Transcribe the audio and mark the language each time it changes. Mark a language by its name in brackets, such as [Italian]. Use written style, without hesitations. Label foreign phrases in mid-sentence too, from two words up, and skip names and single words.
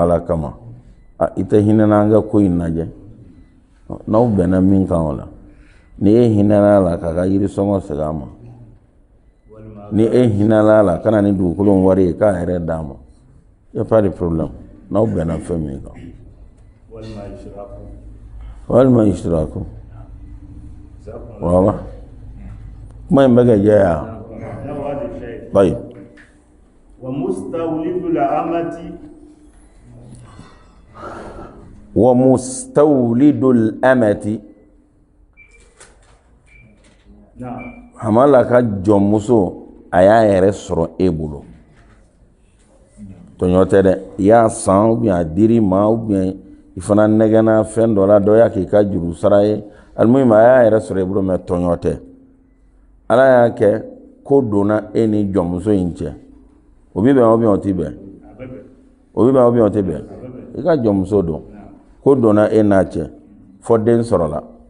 [Bambara] ala kama i tɛ hinɛ na an ka ko in lajɛ n'aw bɛnna min kan o la ni e hinɛna la k'a ka yirisɔngɔ segin a ma ni e hinɛna la kana ni dugukolo in wari ye k'a yɛrɛ d'a ma [French] y a pas de problème [Bambara] n'aw bɛnna fɛn min kan walima ishtiraku wala kuma in bɛ kɛ jɛ ya طيب [Arabic] ومستولد الأمة ومستولد الأمة [Bambara] hamala ka jɔnmuso a y'a yɛrɛ sɔrɔ e bolo tɔɲɔ tɛ dɛ i y'a san [French] ou bien [Bambara] a dir'i ma [French] ou bien [Bambara] i fana nɛgɛnna fɛn dɔ la dɔ y'a k'i ka juru sara ye alimuhima a y'a yɛrɛ sɔrɔ e bolo mais tɔɲɔ tɛ ala y'a kɛ ko donna e ni jɔnmuso in cɛ o bi bɛn [French] ou bien [Bambara] o ti bɛn o bi bɛn [French] ou bien [Bambara] o ti bɛn i ka jɔnmuso don ko donna e n'a cɛ fɔ den sɔrɔla